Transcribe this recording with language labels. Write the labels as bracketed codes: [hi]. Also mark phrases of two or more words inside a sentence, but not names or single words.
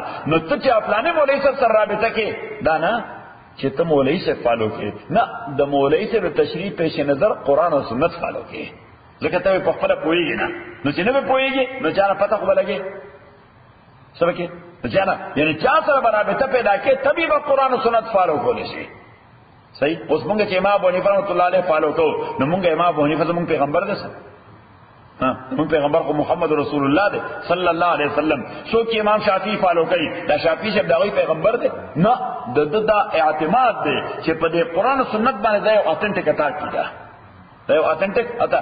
[ps] نو ته چې فلاني مولوي سره رابطه کې دا نه چې ته مولوی سے فالو کې، نه د مولوی سے د تشریح پیش نظر قرآن او سنت فالو کې. ځکه ته په خپل پوهیږي نه، نو چې نه به پوهیږي نو چا نه پته خو به لګي څه وکړي، نو چا نه یعنی چا سره به رابطه پیدا کې تبې به قرآن او سنت فالو کولی شي. صحیح. اوس مونږ چې امام ابو حنیفه [ar] رحمۃ اللہ علیہ [ps] فالو کوو نو مونږ امام ابو حنیفه زمونږ پیغمبر دی، مونږ پیغمبر خو محمد رسول الله دی [ar] صلی الله علیه وسلم. [ps] څوک چې امام شافعی فالو کوي دا شافعی چې دغه پیغمبر دی نه، د دا اعتماد دی چې په دې قرآن او سنت باندې دا یو اتنټیک اتا کیدا، دا یو اتنټیک اتا.